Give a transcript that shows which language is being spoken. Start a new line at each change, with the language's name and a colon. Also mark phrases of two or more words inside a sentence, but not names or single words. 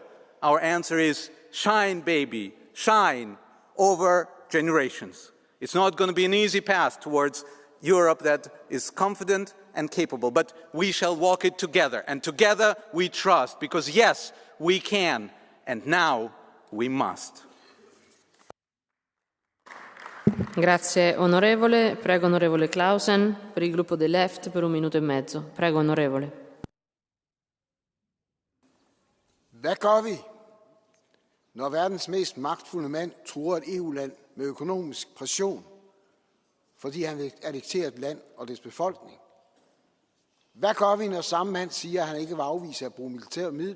English: Our answer is shine, baby, shine over generations. It's not going to be an easy path towards Europe that is confident and capable, but we shall walk it together, and together we trust, because yes, we can, and now we must.
Italian: Grazie onorevole. Prego onorevole Clausen per il gruppo dei Left per 1 minuto e mezzo. Prego onorevole.
Danish: Hvad gør vi, når verdens mest magtfulde mand truer et EU-land med økonomisk pression, fordi han vil annektere et land og dets befolkning? Hvad gør vi, når samme mand siger, at han ikke vil afvise at bruge militære midler?